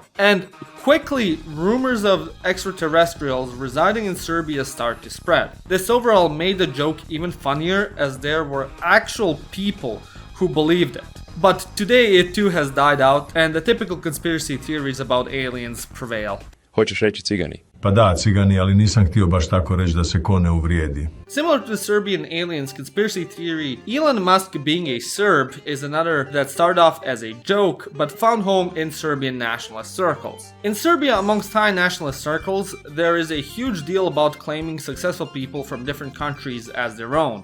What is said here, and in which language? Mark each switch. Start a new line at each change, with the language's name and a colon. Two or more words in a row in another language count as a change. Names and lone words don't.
English: And quickly, rumors of extraterrestrials residing in Serbia start to spread. This overall made the joke even funnier, as there were actual people who believed it. But today it too has died out, and the typical conspiracy theories about aliens prevail.
Serbian: Hoćeš reći cigani? Pa da, cigani, ali nisam htio baš tako reći da se ko ne uvrijedi.
English: Similar to the Serbian aliens conspiracy theory, Elon Musk being a Serb is another that started off as a joke but found home in Serbian nationalist circles. In Serbia, amongst high nationalist circles, there is a huge deal about claiming successful people from different countries as their own.